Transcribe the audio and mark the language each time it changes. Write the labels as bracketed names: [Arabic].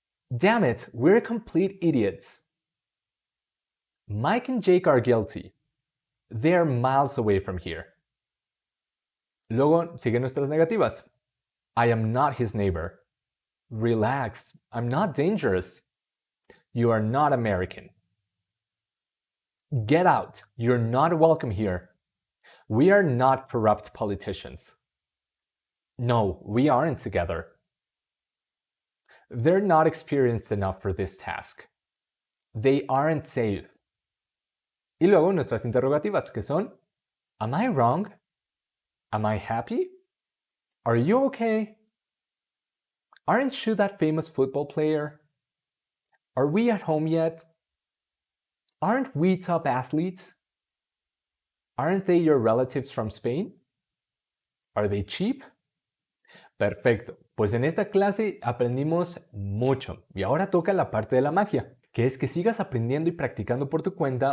[English] Damn it, we're complete idiots. Mike and Jake are guilty. They're miles away from here. [Spanish] Luego siguen nuestras negativas. [English] I am not his neighbor. Relax, I'm not dangerous. You are not American. Get out, you're not welcome here. We are not corrupt politicians. No, we aren't together. They're not experienced enough for this task. They aren't safe. [Spanish] Y luego nuestras interrogativas, que son, [English] Am I wrong? Am I happy? Are you okay? Aren't you that famous football player? Are we at home yet? Aren't we top athletes? Aren't they your relatives from Spain? Are they cheap? [Spanish] Perfecto, pues en esta clase aprendimos mucho y ahora toca la parte de la magia, que es que sigas aprendiendo y practicando por tu cuenta